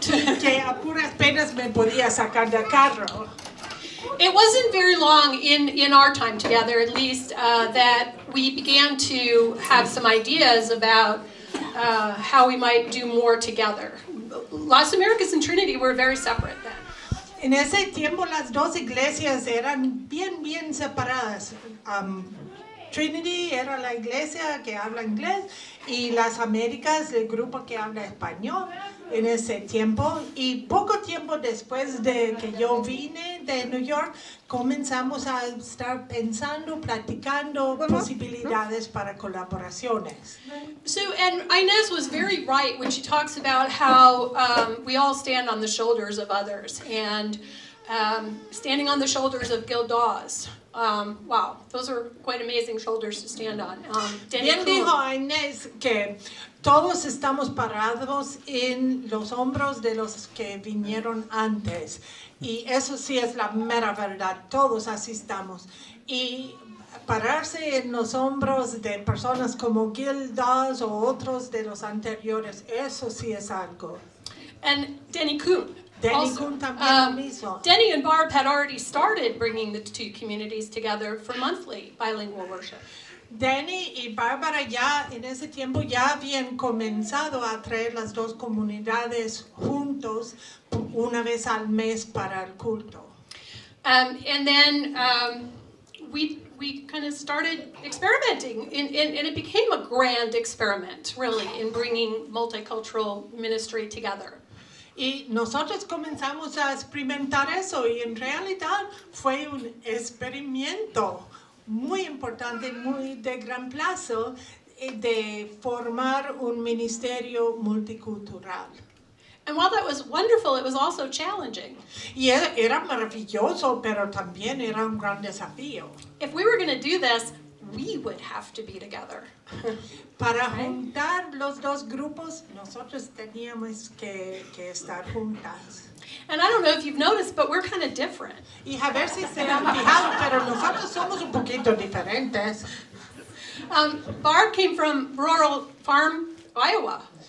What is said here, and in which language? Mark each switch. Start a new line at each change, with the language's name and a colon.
Spanish: que a puras penas me podía sacar del carro.
English: It wasn't very long in our time together, at least, that we began to have some ideas about how we might do more together. Las Americas and Trinity were very separate then.
Spanish: En ese tiempo las dos iglesias eran bien separadas. Trinity era la iglesia que habla inglés y Las Américas el grupo que habla español en ese tiempo. Y poco tiempo después de que yo vine de New York, comenzamos a estar pensando, platicando posibilidades para colaboraciones.
English: So, and Inez was very right when she talks about how we all stand on the shoulders of others, and standing on the shoulders of Gil Dawes. Wow, those are quite amazing shoulders to stand on. Denny
Spanish: Bien
English: Kuhn.
Spanish: dijo Inés que todos estamos parados en los hombros de los que vinieron antes. Y eso sí es la mera verdad, todos así estamos. Y pararse en los hombros de personas como Gil Dawes o otros de los anteriores, eso sí es algo.
English: And Denny Kuhn. Denny Also,
Spanish: Kuhn también lo mismo.
English: Denny and Barb had already started bringing the two communities together for monthly bilingual worship.
Spanish: Danny y Bárbara ya en ese tiempo ya habían comenzado a traer las dos comunidades juntos una vez al mes para el culto.
English: And then we kind of started experimenting, and it became a grand experiment, really, in bringing multicultural ministry together.
Spanish: Y nosotros comenzamos a experimentar eso y en realidad fue un experimento muy importante, muy de gran plazo de formar un ministerio multicultural.
English: And while that was wonderful, it was also challenging.
Spanish: Y era maravilloso, pero también era un gran desafío.
English: If we were going to do this, we would have to be together.
Spanish: Para juntar los dos grupos, nosotros teníamos que estar juntas.
English: And I don't know if you've noticed, but we're kind of different.
Spanish: Y a ver si se han fijado, pero nosotros somos un poquito diferentes.
English: Barb came from rural farm, Iowa.